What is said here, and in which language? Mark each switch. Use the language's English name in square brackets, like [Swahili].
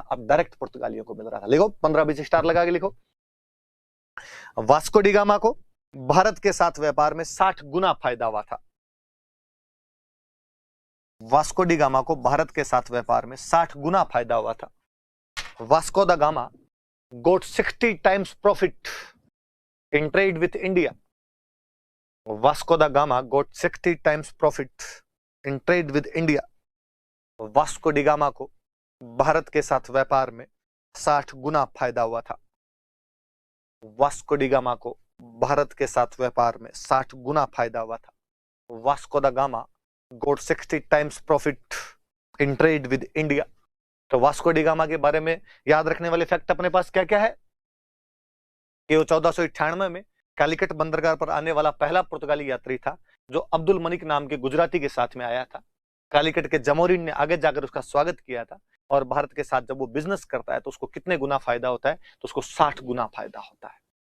[Hindi] अब डायरेक्ट पुर्तगालियों को मिल रहा था। लिखो 15-20 स्टार लगा के लिखो। वास्को डी गामा को भारत के साथ व्यापार में 60 गुना फायदा हुआ था। वास्को डी गामा को भारत के साथ व्यापार में 60 गुना फायदा हुआ था। [English] Vasco da Gama got 60 times profit in trade with India. Vasco da Gama got 60 times profit in trade with India. [Hindi] Vasco D gamma को भारत के साथ व्यापार में 60 गुना फायदा हुआ था। वास्को डी गामा को भारत के साथ व्यापार में 60 गुना फायदा हुआ था। [English] Vasco da Gama got 60 times profit in trade with India. [Hindi] तो वास्को डी गामा के बारे में याद रखने वाले फैक्ट अपने पास क्या क्या है कि वो 1498 में कालीकट बंदरगाह पर आने वाला पहला पुर्तगाली यात्री था, जो अब्दुल मलिक नाम के गुजराती के साथ में आया था। कालीकट के जमोरिन ने आगे जाकर उसका स्वागत किया था, और भारत के साथ जब वो बिजनेस करता है तो उसको कितने गुना फायदा होता है? तो उसको 60 गुना फायदा होता है।